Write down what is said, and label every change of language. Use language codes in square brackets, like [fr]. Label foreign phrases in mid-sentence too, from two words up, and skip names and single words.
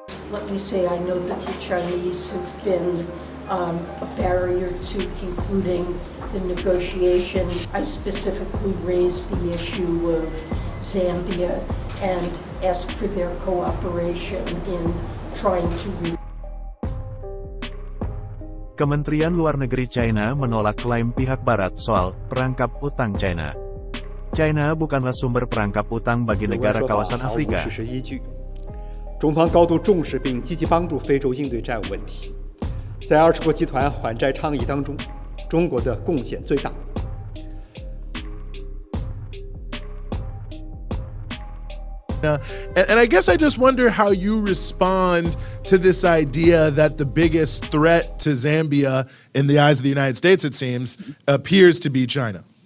[en] let me say, I know that the Chinese have been a barrier to concluding the negotiation. I specifically raised the issue of Zambia and asked for their cooperation in trying to [id] Kementerian Luar Negeri China menolak klaim pihak Barat soal perangkap utang China. China bukanlah sumber perangkap utang bagi negara kawasan Afrika. [zh] 中方高度重视并积极帮助非洲应对债务问题。在20国集团还债倡议当中，中国的贡献最大。 [en] And I guess I just wonder how you respond to this idea that the biggest threat to Zambia, in the eyes of the United States, it seems, appears to be China.